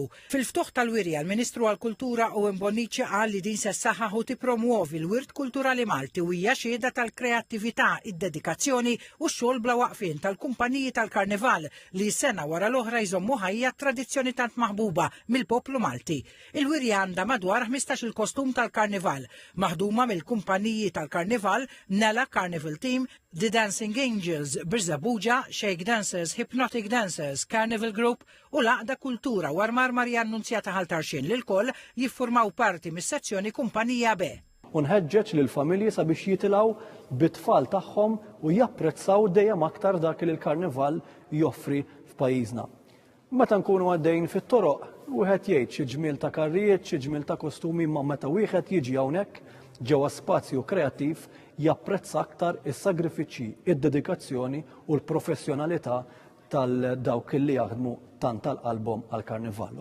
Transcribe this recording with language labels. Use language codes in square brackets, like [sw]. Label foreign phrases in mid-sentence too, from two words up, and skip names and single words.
[mt] Fil-ftuħ tal-wirja l-Ministru għall-Kultura Owen Bonnici qal li din se ssaħħaħ u tippromuovi l-wirt kulturali Malti u hija xhieda tal-kreattività, id-dedikazzjoni u x-xogħol bla waqfien tal-kumpaniji tal-Karnival li sena wara l-oħra jżommu ħajja tradizzjoni tant maħbuba mill-poplu Malti. Il-wirja għandha madwar 15 kostum tal-Karnival, maħduma mill-kumpaniji tal-Karnival, Nella Carnival Team, The Dancing Angels, Birzabuġa, Shake Dancers, Hypnotic Dancers, Carnival Group u Laqda Kultura u Armar Marja Annunzjata Ħaltarxin li l-koll jiffurmaw parti mis-sezzjoni Kumpanija B. Unħeġġeġ lill-familji sabiex jitilgħu bit-tfal tagħhom u japprezzaw dejjem aktar dak li l-Karnival joffri f'pajjiżna. Meta nkunu għaddejn fit-toroq, wieħed jgħid xi ġmiel ta' karrijiet, xi ġmiel ta' kostumi, ma meta wieħed jiġi hawnhekk ġewwa spazju kreattiv japprezza aktar is-sagrifiċċji, id-dedikazzjoni u l-professjonalità tal-dawk li jaħdmu tant tal-qalbhom għall-Karnival.